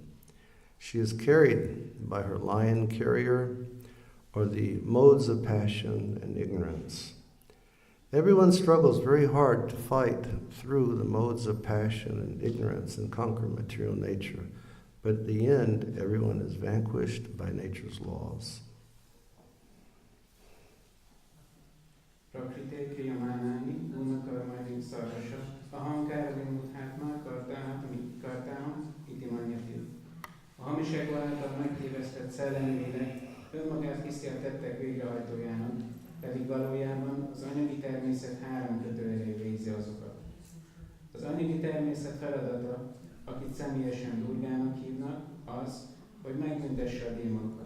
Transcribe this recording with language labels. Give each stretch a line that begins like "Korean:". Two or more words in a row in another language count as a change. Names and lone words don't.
English: She is carried by her lion carrier, or the modes of passion and ignorance. Everyone struggles very hard to fight through the modes of passion and ignorance and conquer material nature, but at the end, everyone is vanquished by nature's laws.
Sanskrit: प्रकृतेः क्रियमाणानि गुणैः कर्माणि सर्वशः अहङ्कार विमूढात्मा कर्ताहम् इति मन्यते.
Hungarian: A hamiságok által megtévesztett szellemi lélek önmagát hiszi a tettek végrehajtójának, pedig valójában az anyagi természet 3 kötőerő végzi azokat. Az anyagi természet feladata, akit személyesen Durgának hívnak, az, hogy megbüntesse a démonokat.